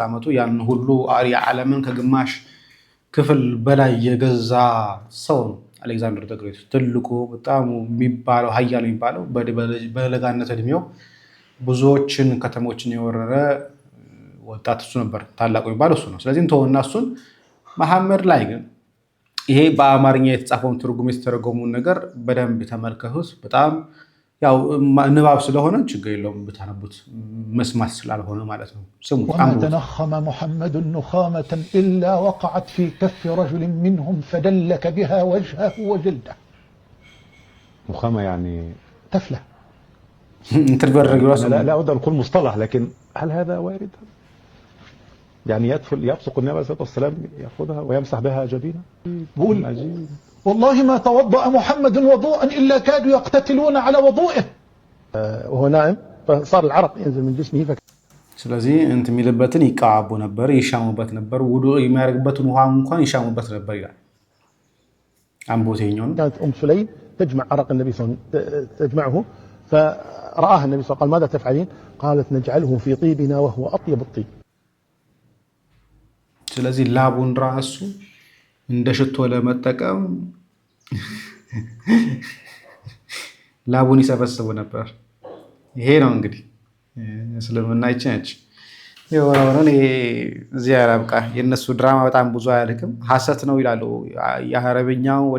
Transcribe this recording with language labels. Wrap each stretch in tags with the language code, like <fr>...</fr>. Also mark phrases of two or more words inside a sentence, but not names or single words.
<am>ዓመቱ ያን ሁሉ የዓለምን ከግማሽ ክፍል በላይ የገዛ ሰው ነው አሌክዛንደር ዘ ግሬት። ትልቁ በጣም የሚባለው ኃያል የሚባለው በለጋነት እድሜው ብዙዎችን ከተሞችን የወረረ ወጣት እሱ ነበር። ታላቁ የሚባለው እሱ ነው። ስለዚህ እንተውና እሱን መሐመድ ላይ ግን ይሄ በአማርኛ የተጻፈውን ትርጉም የተተረጎሙን ነገር በደንብ ተመልከቱት። በጣም ያው ንባብ ስለሆነ ችግር የለውም ብታነቡት፣ መስማት ስላልሆነ ማለት ነው። ስሙት።</am> <ar>وما تنخم محمد نخامة إلا وقعت في كف رجل منهم فدلك بها وجهه وجلده. نخامة يعني تفلة. لا أود أن أقول مصطلح، لكن هل هذا وارد؟ يعني يبصق النبي عليه الصلاة والسلام يأخذها ويمسح بها جبينه. بقول والله ما توضأ محمد وضوءا إلا كادوا يقتتلون على وضوئه وهو نائم فصار العرق ينزل من جسمه</ar> <am>ስለዚህ እንትን የሚልበትን ይቃቡ ነበር፣ ይሻሙበት ነበር። ውዱእ የሚያደርግበትን ውሃ እንኳን ይሻሙበት ነበር ይላል አንቦቴኛው።</am> <ar>كانت سليم تجمع عرق النبي صلى الله عليه وسلم تجمعه فرآها النبي صلى الله عليه وسلم قال ماذا تفعلين؟ قالت نجعله في طيبنا وهو أطيب الطيب.</ar> <am>ስለዚህ ላቡን ራሱ እንደ ሽቶ ለመጠቀም ላቡን ይሰበስቡ ነበር። ይሄ ነው እንግዲህ እስልምና ይችላል። የወራውን እዚህ ያላብቃ። የነሱ ድራማ በጣም ብዙ አያልቅም። ሐሰት ነው ይላሉ። የአረብኛው ወደ</am>